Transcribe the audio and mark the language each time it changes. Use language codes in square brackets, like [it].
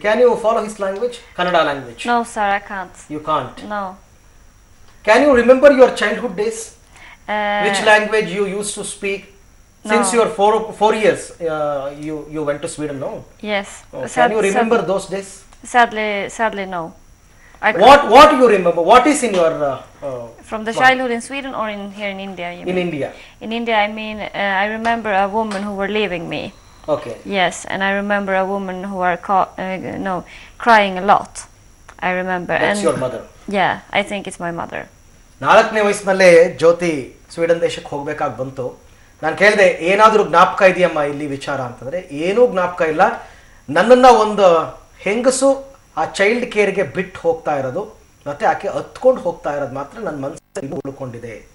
[en] Can you follow his language, Kannada language? No sir, I can't. You can't? No. Can you remember your childhood days? Which language you used to speak? Since you are 4 years, you went to Sweden, no? Yes. Can you remember those days? Sadly no. What do you remember? What is in your from the childhood in Sweden or here in India? In India. In India, I mean, I remember a woman who were leaving me. Okay. Yes, and I remember a woman who were crying a lot. I remember. That's your mother? Yeah, I think it's my mother. [kn] 4ನೇ ವಯಸ್ಸಿನಲ್ಲೇ ಜ್ಯೋತಿ Sweden ದೇಶಕ್ಕೆ ಹೋಗ್ಬೇಕಾಗಿ ಬಂತು. ನಾನು ಕೇಳಿದೆ, ಏನಾದರೂ ಜ್ಞಾಪಕ ಇದೆಯಮ್ಮ ಇಲ್ಲಿ ವಿಚಾರ ಅಂತಂದ್ರೆ, ಏನೂ ಜ್ಞಾಪಕ ಇಲ್ಲ. ನನ್ನನ್ನು ಒಂದು ಹೆಂಗಸು ಆ ಚೈಲ್ಡ್ ಕೇರ್ಗೆ ಬಿಟ್ಟು ಹೋಗ್ತಾ ಇರೋದು ಮತ್ತೆ ಆಕೆ ಹತ್ಕೊಂಡು ಹೋಗ್ತಾ ಇರೋದು ಮಾತ್ರ ನನ್ನ ಮನಸ್ಸಲ್ಲಿ ಉಳ್ಕೊಂಡಿದೆ.